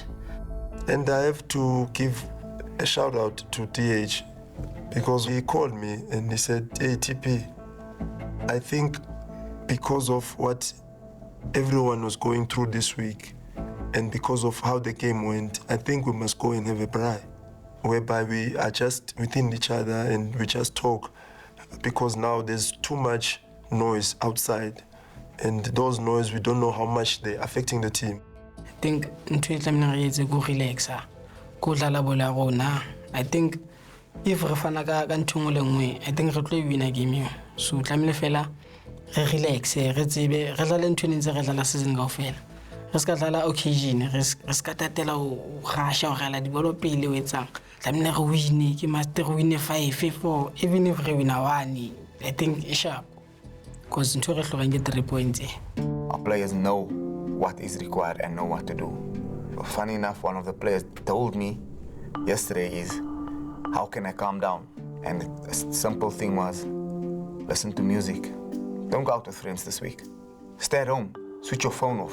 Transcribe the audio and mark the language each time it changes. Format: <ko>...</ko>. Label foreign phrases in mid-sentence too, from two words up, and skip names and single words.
<en>And I have to give a shout out to TH, because he called me and he said, hey, TP, I think because of what everyone was going through this week and because of how the game went, I think we must go and have a braai, whereby we are just within each other and we just talk, because now there's too much noise outside, and those noise, we don't know how much they're affecting the team. I think go relax. I think if</en> <st>re fana ka ntho le nngwe,</st> <en>I think</en> <st>re tlo</st> <en>win game.</en> <st>So tlamile fela re relax, re tsebe re dlale ntho ntse re dlala season kaofela. Re ska dlala occasion, re ska tatela o gasha o gala di bolo pele o etsang. Tlamile re win ke</st> <en>master win</en> <st>5-4,</st> <en>even if</en> <st>re win 1,</st> <en>I think it's sharp.</en> <st>Because ntho re hlokang ke 3 points.</st> <en>Our players know what is required and know what to do. Funny enough, one of the players told me yesterday is, how can I calm down? And the simple thing was, listen to music. Don't go out with friends this week. Stay at home. Switch your phone off.</en>